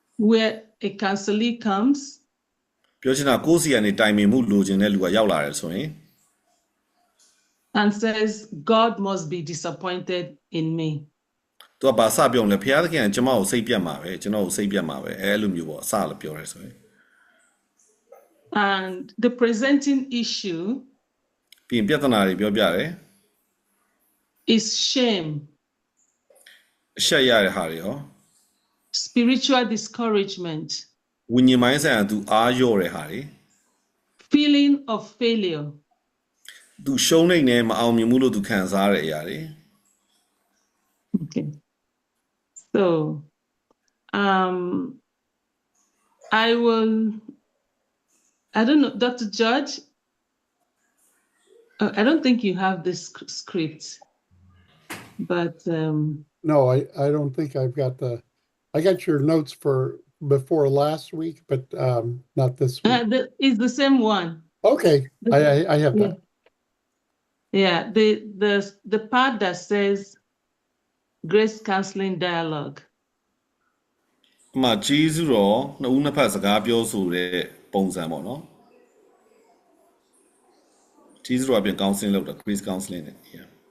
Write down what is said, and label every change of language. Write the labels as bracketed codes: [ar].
[en] Where a counselee comes [my] ပြောချင်တာကိုယ်စီကနေတိုင်ပင်မှုလိုချင်တဲ့လူကရောက်လာတယ်ဆိုရင် [en] and says, God must be disappointed in me. [my] သူကဘာစပြောလဲဘုရားသခင်ကကျွန်မကိုစိတ်ပြတ်မှာပဲကျွန်တော်ကိုစိတ်ပြတ်မှာပဲအဲ့လိုမျိုးပေါ့အစလည်းပြောရဲဆိုရင် [en] And the presenting issue [my] ပြီးရင်ပြဿနာတွေပြောပြတယ် [en] is shame, [my] အရှက်ရတဲ့ဟာတွေဟော [en] spiritual discouragement, [my] ဝိညာဉ်ပိုင်းဆိုင်ရာသူအားလျော့တဲ့ဟာတွေ [en] feeling of failure. [my] သူရှုံးနေနေမအောင်မြင်မှုလို့သူခံစားရတဲ့အရာတွေ [en] Okay. So I don't know, Dr. George, I don't think you have this script, but No, I don't think I've got I got your notes for before last week, but not this week. It's the same one. Okay, I have that. Yeah, the part that says Grace Counseling Dialogue. [my] အမှဂျေဇုတော်နှစ်ဦးနှစ်ဖက်စကားပြောဆိုတဲ့ပုံစံပေါ့နော်ဂျေဇုတော်အပြင် counseling လုပ်တာ Grace Counseling နဲ့ yeah